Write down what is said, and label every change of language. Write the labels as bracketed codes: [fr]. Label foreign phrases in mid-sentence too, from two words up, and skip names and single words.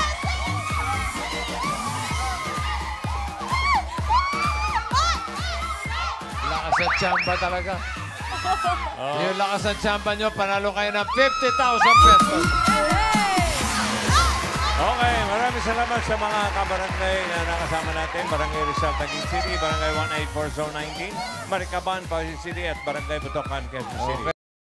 [tl] Lakas at tsamba talaga. Yung lakas at tsamba nyo, panalo kayo ng 50,000 pesos. Okay, maraming salamat sa mga kabarangay na nakasama natin. Barangay Rizal, Taguig City, Barangay 184, Zone 19, Maricaban, Pasig City, at Barangay Butokan, Quezon City.